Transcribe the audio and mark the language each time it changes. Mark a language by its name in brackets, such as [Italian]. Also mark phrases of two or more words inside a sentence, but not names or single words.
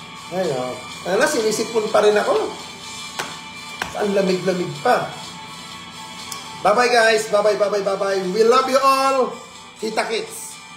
[Filipino] Ayun. Ano, sinisipon pa rin ako. Ang lamig-lamig pa. [English] Bye-bye guys. Bye-bye, bye-bye, bye-bye. We love you all. [Filipino] Kita kits.